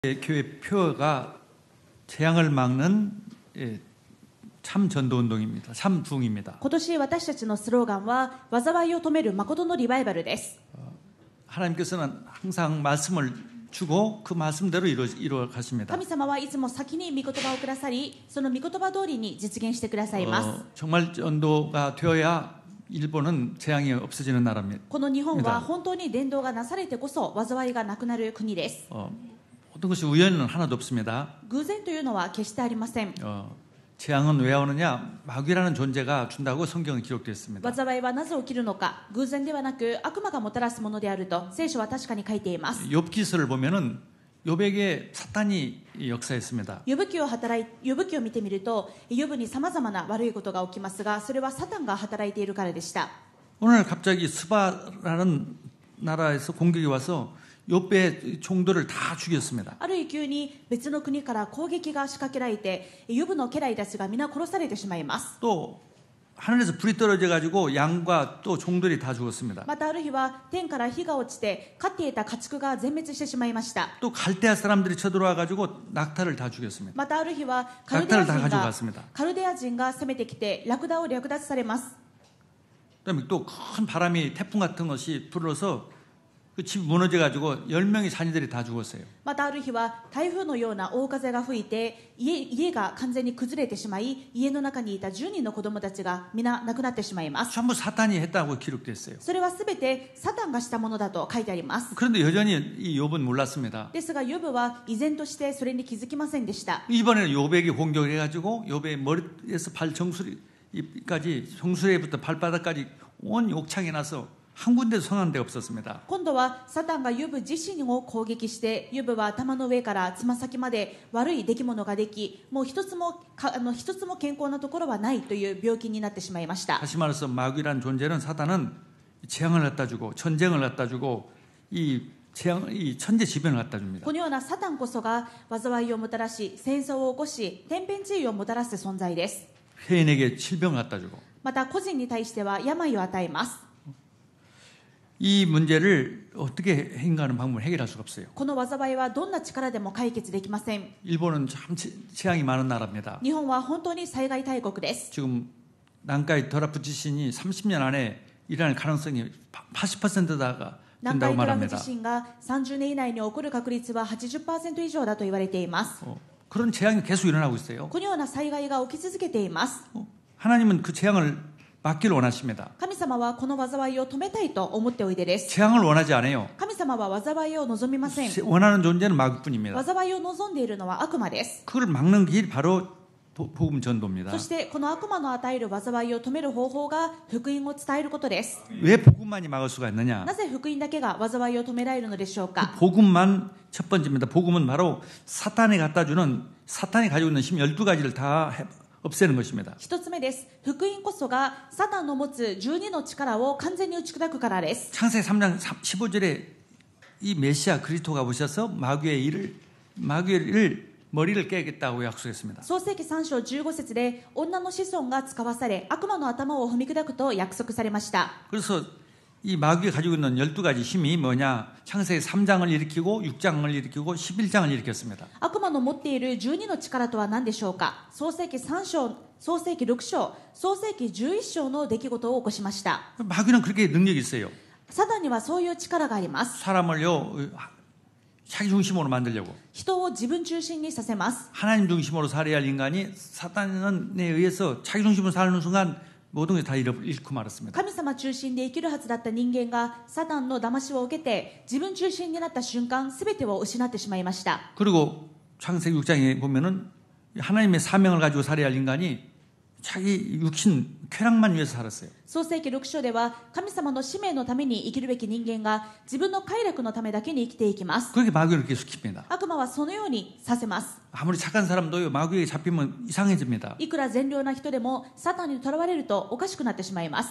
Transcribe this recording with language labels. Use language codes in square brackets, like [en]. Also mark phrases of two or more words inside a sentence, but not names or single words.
[ko] 교회 표어가 재앙을 막는 참 전도운동입니다. 참 부흥입니다. [ja] 今年私たちのスローガンは災いを止める誠のリバイバルです。 [ko] 하나님께서는 항상 말씀을 주고 그 말씀대로 이루어 가십니다. [ja] 神様はいつも先に御言葉をくださり、その御言葉通りに実現してくださいます。 [ko] 정말 전도가 되어야 일본은 재앙이 없어지는 나라입니다. [ja] この日本は本当に伝道がなされてこそ災いがなくなる国です。 [ko] 어떤 것이 우연은 하나도 없습니다. [ja] 偶然というのは決してありません。 [ko] 재앙은 왜 오느냐? 마귀라는 존재가 준다고 성경에 기록되어 있습니다. [ja] 災いはなぜ起きるのか、偶然ではなく悪魔がもたらすものであると聖書は確かに書いています。 [ko] 욥기서를 보면은 욥에게 사탄이 역사했습니다. [ja] 呼ぶ記を見てみると、呼ぶにさまざまな悪いことが起きますが、それはサタンが働いているからでした。 [ko] 오늘 갑자기 스바라는 나라에서 공격이 와서 욥의 종들을 다 죽였습니다. [ja] ある日急に別の国から攻撃が仕掛けられて、ヨブの家来たちが皆殺されてしまいます。 [ko] 또 하늘에서 불이 떨어져 가지고 양과 또 종들이 다 죽었습니다. [ja] またある日は天から火が落ちて飼っていた家畜が全滅してしまいました。 [ko] 또 갈대아 사람들이 쳐들어와 가지고 낙타를 다 죽였습니다. [ja] またある日はカルデア人が攻めてきてラクダを略奪されます。 [ko] 그다음에 또 큰 바람이 태풍 같은 것이 불어서 그 집 무너져 가지고 10명의 자녀들이 다 죽었어요. [ja] またある日は台風のような大風が吹いて家が完全に崩れてしまい、家の中にいた10人の子供たちが皆亡くなってしまいます。 [ko] 전부 사탄이 했다고 기록됐어요. [ja] それはすべてサタンがしたものだと書いてあります。 [ko] 그런데 여전히 이 욥은 몰랐습니다. [ja] ですがヨブは依然としてそれに気づきませんでした。 [ko] 이번에는 욥에게 공격을 해가지고 욥의 머리에서 발 정수리까지 정수리부터 발바닥까지 온 욕창이 나서 한 군데도 성한 데가 없었습니다. [ja] 今度はサタンがヨブ自身を攻撃して、ヨブは頭の上からつま先まで悪い出来物ができ、もう一つも健康なところはないという病気になってしまいました。 [ko] 다시 말해서 마귀란 존재는 사탄은 재앙을 갖다 주고 전쟁을 갖다 주고 이 천재지변을 갖다 줍니다. [ja] このようなサタンこそが災いをもたらし、戦争を起こし、天変地異をもたらす存在です。 [ko] 회인에게 질병을 갖다 주고 [ja] また個人に対しては病を与えます。 [ko] 이 문제를 어떻게 행하는 방법을 해결할 수가 없어요. [ja] この災いはどんな力でも解決できません。 [ko] 일본은 참 재앙이 많은 나라입니다. [ja] 日本は本当に災害大国です。 [ko] 지금 난카이 더라프 지진이 30년 안에 일어날 가능성이 80%다가 [ja] 南 [ko] 된다고 [ja] 海トラフ [ko] 말합니다. [ja] 地震が30年以内に起こる確率は 80% 以上だと言われています。 [ko] 그런 재앙이 계속 일어나고 있어요. [ja] このような災害が起き続けています。 [ko] 하나님은 그 재앙을 막기를 원하십니다. [ja] 神様はこの災いを止めたいと思っておいでです。 [ko] 재앙을 원하지 않아요. [ja] 神様は災いを望みません。 [ko] 원하는 존재는 마귀뿐입니다. [ja] 災いを望んでいるのは悪魔です。 [ko] 그걸 막는 길이 바로 복음 전도입니다. [ja] そしてこの悪魔の与える災いを止める方法が福音を伝えることです。 [ko] 왜 복음만이 막을 수가 있느냐? [ja] なぜ福音だけが災いを止められるのでしょうか。 [ko] 복음만 첫 번째입니다. 복음은 바로 사탄이 갖다 주는 사탄이 가지고 있는 힘 12가지를 다 없애는 것입니다. [ja] 一つ目です。福音こそがサタンの持つ12の力を完全に打ち砕くからです。 [ko] 창세기 3장 15절에 이 메시아 그리스도가 오셔서 마귀의 머리를 깨겠다고 약속했습니다. [ja] 創世記3章15節で女の子孫が使わされ悪魔の頭を踏み砕くと約束されました。 [ko] 그래서 이 마귀가 가지고 있는 12가지 힘이 뭐냐? 창세기 3장을 일으키고 6장을 일으키고 11장을 일으켰습니다. [ja] 悪魔の持っている12の力とは何でしょうか。創世記3章、創世記6章、創世記11章の出来事を起こしました。 [ko] 마귀는 그렇게 능력이 있어요. [ja] サタンにはそういう力があります。 [ko] 사람을요 자기 중심으로 만들려고 [ja] 人を自分中心にさせます。 [ko] 하나님 중심으로 살아야 할 인간이 사탄에 의해서 자기 중심으로 사는 순간 모든 게 다 잃고 말았습니다. [ja] 神様中心で生きるはずだった人間がサタンの騙しを受けて自分中心になった瞬間全てを失ってしまいました。 [ko] 그리고 창세기 6장에 보면은 하나님의 사명을 가지고 살아야 할 인간이 자기 육신 쾌락만 위해서 살았어요. [ja] 創世記6章では神様の使命のために生きるべき人間が自分の快楽のためだけに生きていきます。 [ko] 그렇게 마귀를 이렇게 시킵니다. [ja] 悪魔はそのようにさせます。 [ko] 아무리 착한 사람도요 마귀에게 잡히면 이상해집니다. [ja] いくら善良な人でもサタンにとらわれるとおかしくなってしまいます。